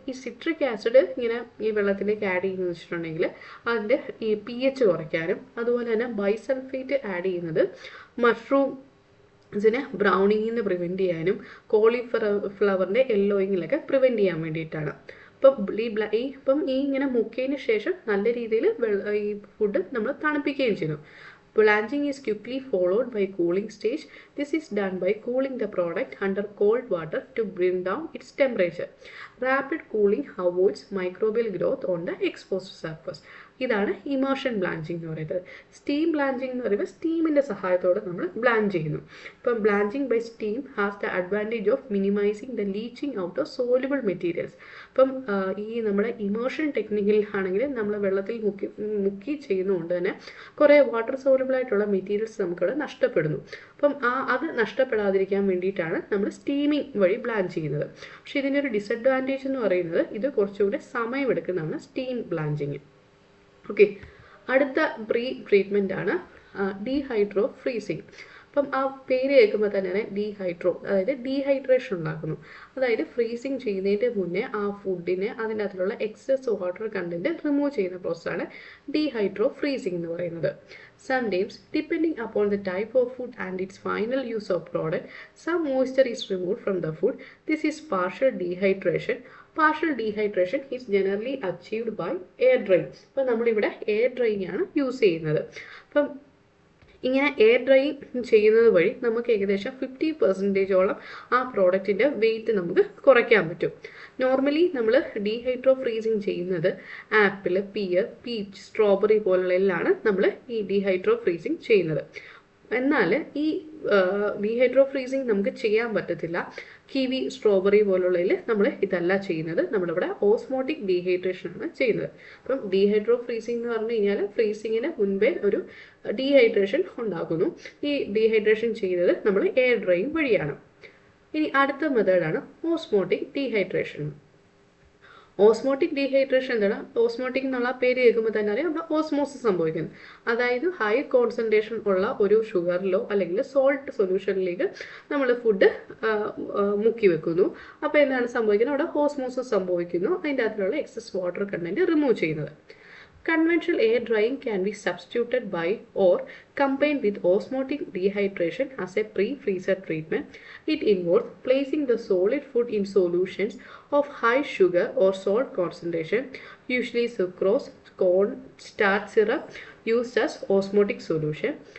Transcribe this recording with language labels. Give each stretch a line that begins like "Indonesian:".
Malayalam: ഈ citric acid ഇങ്ങനെ ഈ വെള്ളത്തിലേക്ക് ആഡ് ചെയ്യുന്നത് വെച്ചിട്ടുണ്ടെങ്കിൽ അതിൻ്റെ ഈ pH കുറയ്ക്കാനും, അതുപോലെ തന്നെ ബൈസൾഫേറ്റ് ആഡ് ചെയ്യുന്നത് മഷ്റൂംസിനെ ബ്രൗണിങ്ങിൽ നിന്ന് പ്രിവെൻറ്റ് ചെയ്യാനും കോളിഫ്ലവറിൻ്റെ യെല്ലോയിങ്ങിലൊക്കെ പ്രിവെൻറ്റ് ചെയ്യാൻ വേണ്ടിയിട്ടാണ്. ഇപ്പം ഈ ഇങ്ങനെ മുക്കിയതിന് ശേഷം നല്ല രീതിയിൽ ഈ ഫുഡ് നമ്മൾ തണുപ്പിക്കുകയും ചെയ്യുന്നു.
English: Blanching is quickly followed by cooling stage. This is done by cooling the product under cold water to bring down its temperature. Rapid cooling avoids microbial growth on the exposed surface.
Malayalam: ഇതാണ് immersion blanching എന്ന് പറയുന്നത്. Steam blanching എന്ന് പറയുമ്പോൾ സ്റ്റീമിൻ്റെ സഹായത്തോടെ നമ്മൾ blanch ചെയ്യുന്നു. ഇപ്പം
English: Blanching by steam has the advantage of minimizing the leaching out of soluble materials.
Malayalam: അപ്പം ഈ നമ്മുടെ ഇമേർഷൻ ടെക്നിക്കിൽ ആണെങ്കിൽ നമ്മൾ വെള്ളത്തിൽ മുക്കി ചെയ്യുന്നതുകൊണ്ട് തന്നെ കുറേ വാട്ടർ സോലുബിൾ ആയിട്ടുള്ള മെറ്റീരിയൽസ് നമുക്കവിടെ നഷ്ടപ്പെടുന്നു. അപ്പം അത് നഷ്ടപ്പെടാതിരിക്കാൻ വേണ്ടിയിട്ടാണ് നമ്മൾ സ്റ്റീമിങ് വഴി ബ്ലാഞ്ച് ചെയ്യുന്നത്. പക്ഷേ ഇതിൻ്റെ ഒരു ഡിസഡ്വാൻറ്റേജ് എന്ന് പറയുന്നത് ഇത് കുറച്ചുകൂടെ സമയമെടുക്കുന്നതാണ് സ്റ്റീം ബ്ലാഞ്ചിങ്. ഓക്കെ, അടുത്ത പ്രീ ട്രീറ്റ്മെൻ്റ് ആണ് ഡീഹൈഡ്രോ ഫ്രീസിങ്. അപ്പം ആ പേര് കേൾക്കുമ്പോൾ തന്നെ അതായത് ഡീഹൈഡ്രേഷൻ ഉണ്ടാക്കുന്നു. അതായത് ഫ്രീസിങ് ചെയ്യുന്നതിൻ്റെ മുന്നേ ആ ഫുഡിനെ അതിനകത്തുള്ള എക്സസ് വാട്ടർ കണ്ടന്റ് റിമൂവ് ചെയ്യുന്ന പ്രോസസ്സാണ് ഡീഹൈഡ്രോ ഫ്രീസിങ് എന്ന് പറയുന്നത്.
English: Sometimes, depending upon the type of food and its final use of product, some moisture is removed from the food. This is partial dehydration. Partial dehydration is generally achieved by air drying.
Malayalam: അപ്പോൾ നമ്മളിവിടെ air drying ആണ് use ചെയ്യുന്നത്. അപ്പം ഇങ്ങനെ air drying ചെയ്യുന്നത് വഴി നമുക്ക് ഏകദേശം 50% ആ പ്രോഡക്റ്റിൻ്റെ വെയിറ്റ് നമുക്ക് കുറയ്ക്കാൻ പറ്റും. നോർമലി നമ്മൾ ഡീഹൈഡ്രോ ഫ്രീസിങ് ചെയ്യുന്നത് ആപ്പിൾ, പിയർ, പീച്ച്, സ്ട്രോബെറി പോലുള്ളതിലാണ് നമ്മൾ ഈ ഡീഹൈഡ്രോ ഫ്രീസിങ് ചെയ്യുന്നത്. എന്നാൽ ഈ ഡീഹൈഡ്രോ ഫ്രീസിങ് നമുക്ക് ചെയ്യാൻ പറ്റത്തില്ല കിവി, സ്ട്രോബെറി പോലുള്ളതിൽ നമ്മൾ ഇതല്ല ചെയ്യുന്നത്. നമ്മളിവിടെ ഓസ്മോട്ടിക് ഡീഹൈഡ്രേഷൻ ആണ് ചെയ്യുന്നത്. അപ്പം ഡീഹൈഡ്രോ ഫ്രീസിങ് എന്ന് പറഞ്ഞു കഴിഞ്ഞാൽ ഫ്രീസിങ്ങിന് മുൻപേ ഒരു ഡീഹൈഡ്രേഷൻ ഉണ്ടാക്കുന്നു. ഈ ഡീഹൈഡ്രേഷൻ ചെയ്യുന്നത് നമ്മൾ എയർ ഡ്രൈയിങ് വഴിയാണ്. ഇനി അടുത്ത മെത്തേഡാണ് ഓസ്മോട്ടിക് ഡീഹൈഡ്രേഷൻ. ഓസ്മോട്ടിക് ഡീഹൈഡ്രേഷൻ എന്താണ്? ഓസ്മോട്ടിക് എന്നുള്ള പേര് കേൾക്കുമ്പോൾ തന്നെ അറിയാം അവിടെ ഓസ്മോസിസ് സംഭവിക്കുന്നു. അതായത് ഹൈ കോൺസെൻട്രേഷൻ ഉള്ള ഒരു ഷുഗറിലോ അല്ലെങ്കിൽ സോൾട്ട് സൊല്യൂഷനിലേക്ക് നമ്മൾ ഫുഡ് മുക്കി വെക്കുന്നു. അപ്പോൾ എന്താണ് സംഭവിക്കുന്നത്? അവിടെ ഓസ്മോസിസ് സംഭവിക്കുന്നു. അതിൻ്റെ അകത്തുള്ള എക്സസ് വാട്ടർ കണ്ടന്റ് റിമൂവ് ചെയ്യുന്നത്.
English: Conventional air drying can be substituted by or combined with osmotic dehydration as a pre-freezer treatment. It involves placing the solid food in solutions of high sugar or salt concentration, usually sucrose, corn starch syrup, used as osmotic solution.